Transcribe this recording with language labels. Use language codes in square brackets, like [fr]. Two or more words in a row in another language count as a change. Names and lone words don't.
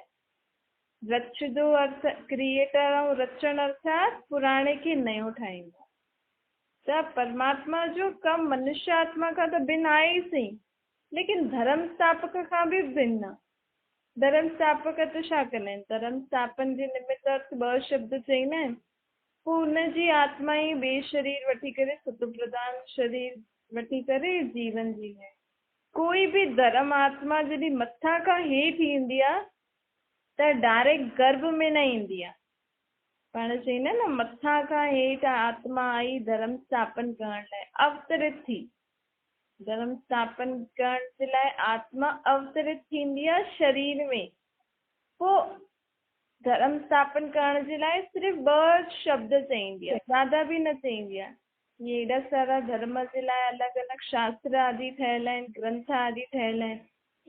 [sd] रचंदो अर्थ क्रिएटर ऐं रचण अर्थात पुराणे खे नयो ठाहींदो। त परमात्मा जो कमु मनुष्य आत्मा खां त भिन्न आहे ई सही, लेकिन धर्म स्थापक खां बि भिन्न आहे। धर्म स्थापक त छा कंदा आहिनि? धर्म स्थापन जे निमित्त अर्थ 2 शब्द चईंदा आहिनि। पोइ हुनजी आत्मा ई ॿिए शरीर वठी करे, सतो प्रधान शरीर वठी करे जीवन जींदा आहिनि। कोई बि धर्म आत्मा जॾहिं मथां खां हेठि ईंदी आहे त डायरेक्ट गर्भ में न ईंदी आहे। पाण चईंदा न, मथां खां हेठि आत्मा आई धर्म स्थापन करण लाइ, अवतरित थी। धर्म स्थापन करण जे लाइ आत्मा अवतरित थींदी आहे शरीर में। पोइ धर्म स्थापन करण जे लाइ सिर्फ़ु 2 शब्द चईंदी आहे, ज़्यादा बि न चईंदी आहे। ये एॾा सारा धर्म जे लाइ अलॻि अलॻि शास्त्र आदि ठहियल आहिनि, ग्रंथ आदि ठहियल आहिनि।